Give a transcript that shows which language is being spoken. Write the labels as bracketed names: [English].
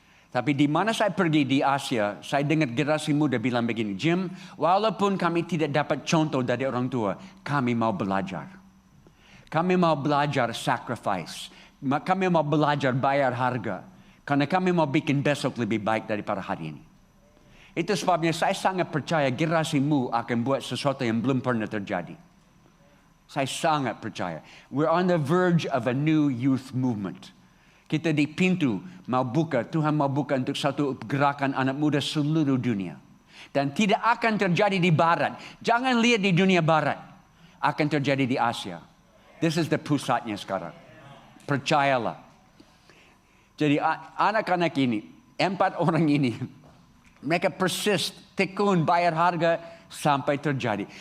[Indonesian] Tapi di mana saya pergi di Asia, saya dengar generasi muda bilang begini, Jim, walaupun kami tidak dapat contoh dari orang tua, kami mau belajar. Kami mau belajar sacrifice. Kami mau belajar bayar harga. Karena kami mau bikin besok lebih baik daripada hari ini. Itu sebabnya saya sangat percaya generasimu akan buat sesuatu yang belum pernah terjadi. Saya sangat percaya. [English] We're on the verge of a new youth movement. [Indonesian] Kita di pintu mau buka, Tuhan mau buka untuk satu gerakan anak muda seluruh dunia. Dan tidak akan terjadi di barat. Jangan lihat di dunia barat. Akan terjadi di Asia. [English] This is the [Indonesian] pusatnya sekarang. Percayalah. Jadi anak-anak ini, 4 orang ini, mereka persist, tekun, bayar harga sampai terjadi.